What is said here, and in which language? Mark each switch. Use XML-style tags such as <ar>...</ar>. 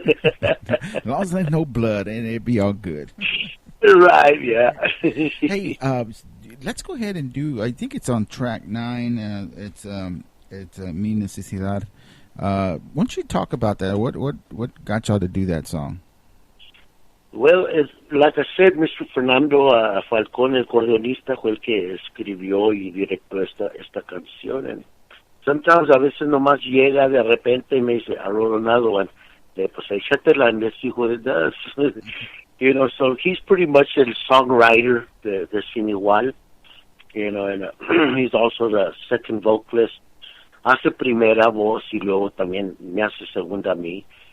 <en>As long as there's no blood, and it'd be all good. Right, yeah. Hey, let's go ahead and do, I think it's on track 9. It's Mi Necesidad. Why don't you talk about that? What got y'all to do that song? Well, like I said, Mr.</en> <es>Fernando Falcón, el acordeonista, fue el que escribió y directó esta canción.</es> <en>And sometimes,</en> <es>a veces nomás llega de repente y me dice,</es> <en>I wrote another one.</en> <es>Pues échatela,</es> <en>and let's see what it does. So he's pretty much the songwriter de Sin Igual. And he's also the second vocalist.</en> <es>Hace primera voz y luego también me hace segunda a mí.</es>